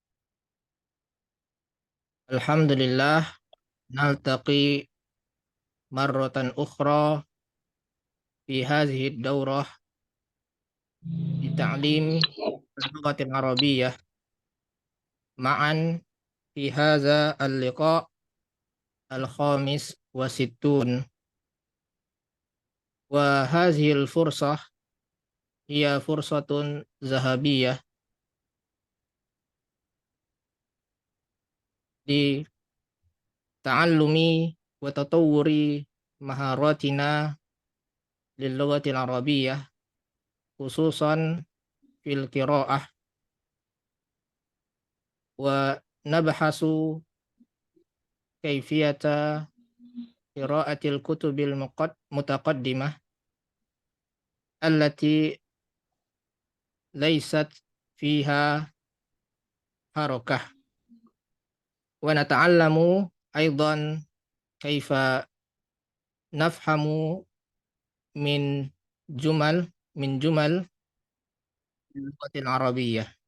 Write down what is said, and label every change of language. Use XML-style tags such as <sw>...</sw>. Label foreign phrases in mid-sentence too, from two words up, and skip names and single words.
<ar>الحمد لله نلتقي مرة أخرى في هذه الدورة في تعليم اللغة العربية معا في هذا اللقاء الخامس وستون وهذه الفرصة هي فرصة ذهبية في تعلم وتطور مهاراتنا للغة العربية خصوصا في القراءة ونبحث كيفية قراءة الكتب المتقدمة التي ليست فيها حركة ونتعلم أيضا كيف نفهم من جمل اللغة العربية</ar>